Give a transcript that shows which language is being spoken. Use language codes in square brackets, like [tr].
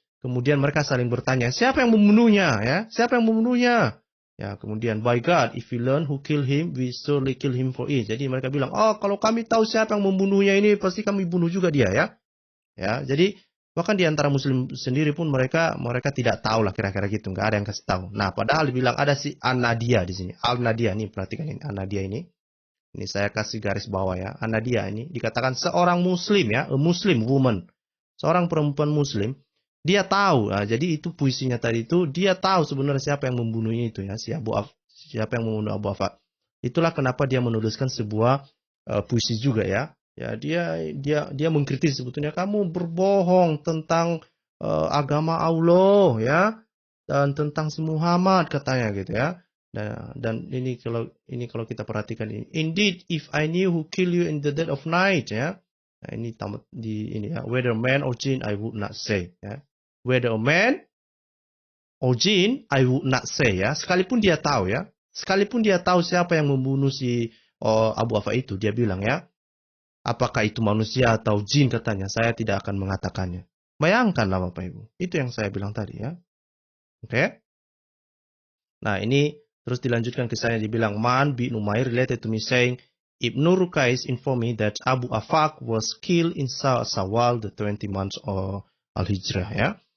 [id] Kemudian mereka saling bertanya, siapa yang membunuhnya ya? Siapa yang membunuhnya? Ya, kemudian [en] by God, if we learn who kill him, we surely kill him for it. [id] Jadi mereka bilang, oh kalau kami tahu siapa yang membunuhnya ini, pasti kami bunuh juga dia ya. Ya, jadi bahkan di antara Muslim sendiri pun mereka tidak tahu lah kira-kira gitu, nggak ada yang kasih tahu. Nah, padahal dibilang ada si An-Nadia di sini. Al-Nadia nih, perhatikan ini An-Nadia ini. Ini saya kasih garis bawah ya. An-Nadia ini dikatakan seorang Muslim ya, [en] a Muslim woman, [id] seorang perempuan Muslim. Dia tahu. Nah, jadi itu puisinya tadi itu dia tahu sebenarnya siapa yang membunuhnya itu ya, siapa yang membunuh Abu Afaq. Itulah kenapa dia menuliskan sebuah puisi juga ya. Ya, dia mengkritik sebetulnya kamu berbohong tentang agama Allah ya dan tentang si Muhammad katanya gitu ya. Dan ini kalau kita perhatikan ini, [en] indeed if I knew who kill you in the dead of night ya. [id] Nah, ini tamat di ini ya, [en] whether man or jinn I would not say ya. Whether a man or jinn I would not say ya. [id] Sekalipun dia tahu ya, sekalipun dia tahu siapa yang membunuh si Abu Afaq itu, dia bilang ya, apakah itu manusia atau jin katanya, saya tidak akan mengatakannya. Bayangkanlah Bapak Ibu. Itu yang saya bilang tadi ya. Oke. Nah, ini terus dilanjutkan kisahnya dibilang [en] Man bin Umair related to me saying Ibnu Rukais informed me that Abu Afaq was killed in Sawal the 20 months of Al-Hijrah ya.